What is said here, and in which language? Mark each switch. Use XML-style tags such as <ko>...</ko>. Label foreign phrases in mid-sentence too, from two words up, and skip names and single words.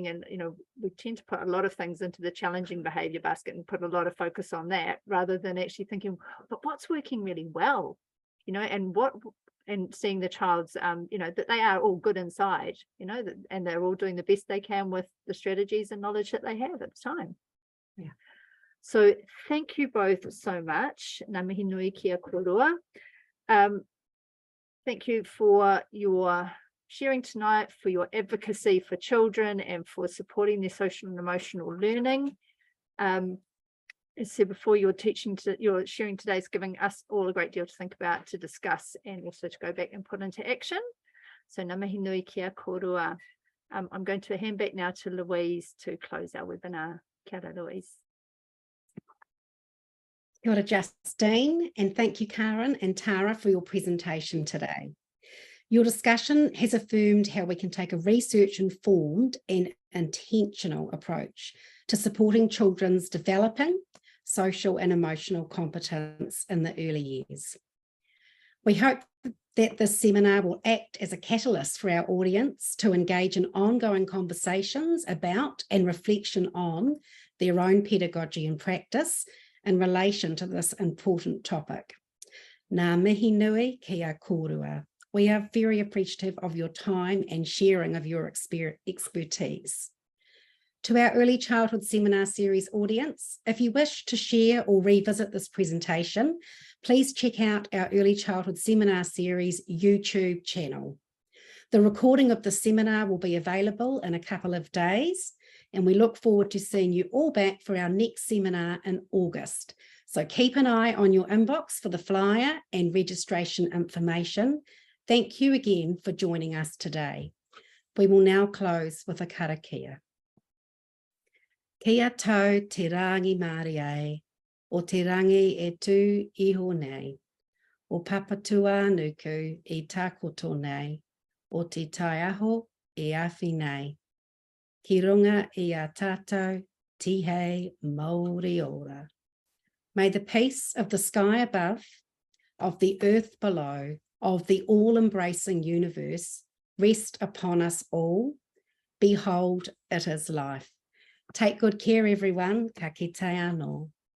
<en>And we tend to put a lot of things into the challenging behavior basket and put a lot of focus on that rather than actually thinking, but what's working really well, and seeing the child's that they are all good inside, and they're all doing the best they can with the strategies and knowledge that they have at the time. So thank you both so much.</en> <mi>Ngā mihi nui kia korua.</mi> <en>Thank you for your sharing tonight, for your advocacy for children and for supporting their social and emotional learning. As I said before, your sharing today is giving us all a great deal to think about, to discuss, and also to go back and put into action.</en> <mi>So ngā mihi nui kia korua.</mi> <en>I'm going to hand back now to Louise to close our webinar.</en> <mi>Kia ora, Louise. Kia ora,</mi> <en>Justine, and thank you, Karen and Tara, for your presentation today. Your discussion has affirmed how we can take a research-informed and intentional approach to supporting children's developing social and emotional competence in the early years. We hope that this seminar will act as a catalyst for our audience to engage in ongoing conversations about and reflection on their own pedagogy and practice in relation to this important topic.</en> <mi>Ngā mihi nui kia korua.</mi> <en>We are very appreciative of your time and sharing of your expertise. To our Early Childhood Seminar Series audience, if you wish to share or revisit this presentation, please check out our Early Childhood Seminar Series YouTube channel. The recording of the seminar will be available in a couple of days, and we look forward to seeing you all back for our next seminar in August. So keep an eye on your inbox for the flyer and registration information. Thank you again for joining us today. We will now close with a karakia.</en> <mi>Kia tau te rangi Māori o te rangi e tū iho nei, o papatua nuku I takoto nei, o te taiaho e awhi nei. Ki runga I a tātou, tihei Māori ora.</mi> <en>May the peace of the sky above, of the earth below, of the all-embracing universe rest upon us all. Behold, it is life. Take good care, everyone.</en> <mi>Ka kite anō.</mi>